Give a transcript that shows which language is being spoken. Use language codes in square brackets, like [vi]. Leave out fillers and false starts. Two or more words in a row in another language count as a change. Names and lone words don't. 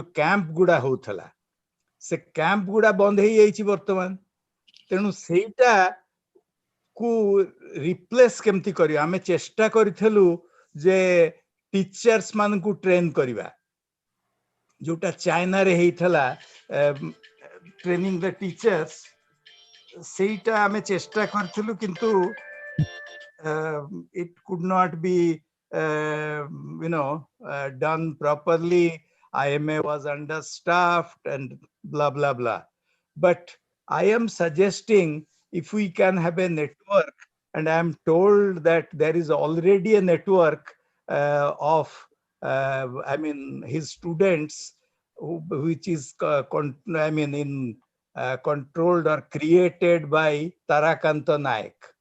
[or] କ୍ୟାମ୍ପ ଗୁଡା ହଉଥିଲା ସେ କ୍ୟାମ୍ପ ଗୁଡା ବନ୍ଦ ହେଇଯାଇଛି ବର୍ତ୍ତମାନ ତେଣୁ ସେଇଟାକୁ ରିପ୍ଲେସ କେମିତି କରିବା ଆମେ ଚେଷ୍ଟା କରିଥିଲୁ ଯେ ଟିଚର୍ସ ମାନଙ୍କୁ ଟ୍ରେନ କରିବା ଯୋଉଟା ଚାଇନାରେ ହେଇଥିଲା [en] training the teachers [or] ସେଇଟା ଆମେ ଚେଷ୍ଟା କରିଥିଲୁ କିନ୍ତୁ [en] it could not be done properly. IMA was understaffed and blah blah blah. But I am suggesting if we can have a network, and I am told that there is already a network of his students which is controlled or created by Tarakanta Nayak.